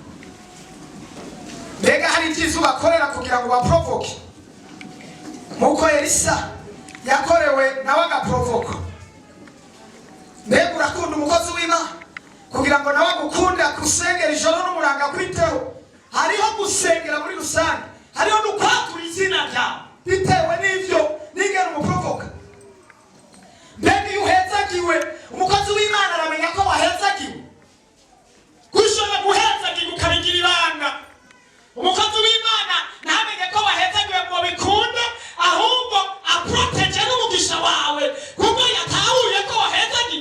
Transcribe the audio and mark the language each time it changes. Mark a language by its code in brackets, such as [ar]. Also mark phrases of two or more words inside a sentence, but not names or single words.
[rn] Mbega hari ibyiza ubakorera kugira ngo baprovoke nk'uko Elisa yakorewe nawe agaprovoka? Mbega urakunda umukozi w'Imana kugira ngo nawe agukunda, gusengera ijoro n'umuranga kwiteho? Hariho gusengera muri rusange, hariho n'ukwatura izina ryawe bitewe n'ibyo nigera umuprovoka. Mbega iyo uhezagiwe, umukozi w'Imana aramenya ko wahezagiwe. Gushobora guhezagiwe ukabigira ibanga. Umukozi w'Imana ntamenye ko wahezagiwe ngo bikunde, ahubwo aproteje n'umugisha wawe kuko yatahuye ko wahezagiwe.